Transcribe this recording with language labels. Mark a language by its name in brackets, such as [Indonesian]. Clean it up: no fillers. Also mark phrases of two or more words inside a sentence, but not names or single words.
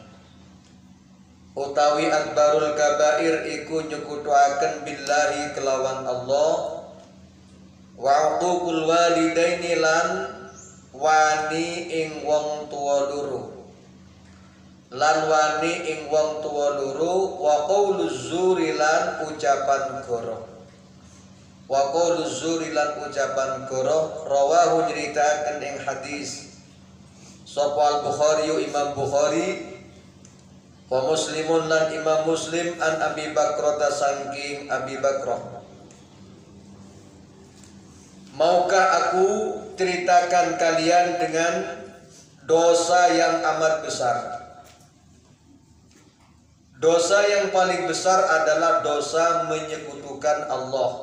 [Javanese] Utawi [Arabic] أكبر الكبائر [Javanese] iku nyekutoaken billahi kelawan Allah [Arabic] وعقوق الوالدين [Javanese] lan wani ing wong tuwa loro. Lan wani ing wong tuwa loro [Arabic] وقول الزور [Javanese] lan ucapan goroh. [Arabic] وقول الزور [Javanese] lan ucapan goroh rawahu nyeritaken ing hadis sapa Al-Bukhari Imam Bukhari [Arabic] ومسلم [Javanese] lan Imam Muslim [Arabic] عن أبي بكرة [Javanese] saking Abi Bakrah. [Indonesian] Maukah aku ceritakan kalian dengan dosa yang amat besar? Dosa yang paling besar adalah dosa menyekutukan Allah.